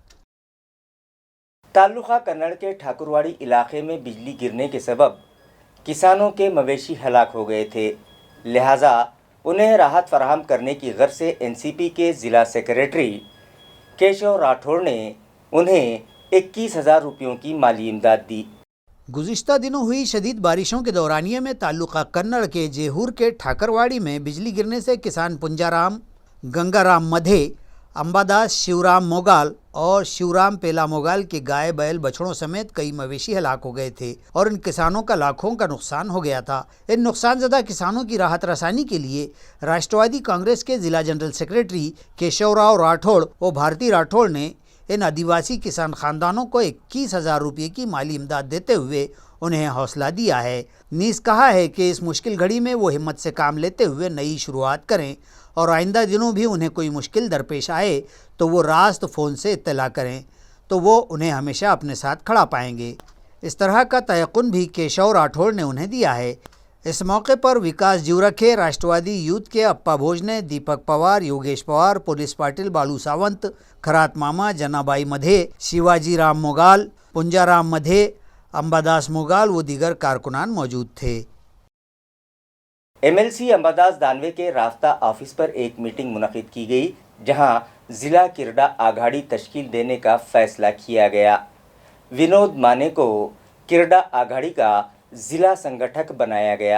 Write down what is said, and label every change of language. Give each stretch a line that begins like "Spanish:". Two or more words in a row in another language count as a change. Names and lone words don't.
Urdu: تعلقہ کنڑ کے ٹھاکرواڑی علاقے میں بجلی گرنے کے سبب کسانوں کے مویشی ہلاک ہو گئے تھے، لہٰذا انہیں راحت فراہم کرنے کی غرض سے NCP کے ضلع سیکریٹری کیشو راٹھوڑ نے انہیں 21,000 روپیوں کی مالی امداد دی۔ گزشتہ دنوں ہوئی شدید بارشوں کے دورانیے میں تعلقہ کنڑ کے جیہور کے ٹھاکرواڑی میں بجلی گرنے سے کسان پنجارام گنگا رام مدھے، امباداس شیورام موگال اور شیورام پیلا موگال کے گائے بیل بچڑوں سمیت کئی مویشی ہلاک ہو گئے تھے اور ان کسانوں کا لاکھوں کا نقصان ہو گیا تھا۔ ان نقصان زدہ کسانوں کی راحت رسانی کے لیے راشٹروادی کانگریس کے ضلع جنرل سیکریٹری کیشو راؤ راٹھوڑ و بھارتی راٹھوڑ نے ان آدیواسی کسان خاندانوں کو 21,000 روپے کی مالی امداد دیتے ہوئے انہیں حوصلہ دیا ہے، نیز کہا ہے کہ اس مشکل گھڑی میں وہ ہمت سے کام لیتے ہوئے نئی شروعات کریں اور آئندہ دنوں بھی انہیں کوئی مشکل درپیش آئے تو وہ راست فون سے اطلاع کریں تو وہ انہیں ہمیشہ اپنے ساتھ کھڑا پائیں گے۔ اس طرح کا تیقن بھی کیشو راٹھوڑ نے انہیں دیا ہے۔ اس موقع پر وکاس جیورکھے، راشٹروادی یوتھ کے اپا بھوجنے، دیپک پوار، یوگیش پوار، پولیس پاٹل بالو ساونت، کھرات ماما، جنابائی مدھے، شیواجی رام موگال، پنجارام مدھے، امباداس موگال و دیگر کارکنان موجود تھے۔ MLC امباداس دانوے کے رابطہ آفس پر ایک میٹنگ منعقد کی گئی جہاں ضلع کرڈا آگھاڑی تشکیل دینے کا فیصلہ کیا گیا۔ ونود مانے کو کرڈا آگھاڑی کا ضلع سنگٹھک بنایا گیا۔